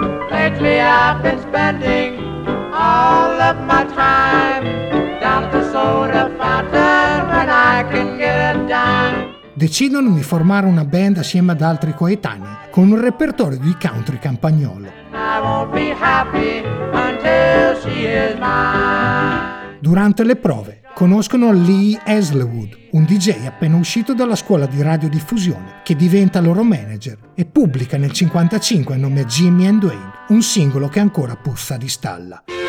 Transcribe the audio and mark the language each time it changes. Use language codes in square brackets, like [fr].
[en] Lately I've been spending all of my time down at the soda fountain when I can get a dime. [it] Decidono di formare una band assieme ad altri coetanei con un repertorio di country campagnolo. [en] I won't be happy until she is mine. [it] Durante le prove conoscono Lee Hazlewood, un DJ appena uscito dalla scuola di radiodiffusione, che diventa loro manager e pubblica nel 1955 a nome Jimmy and Wayne un singolo che ancora puzza di stalla.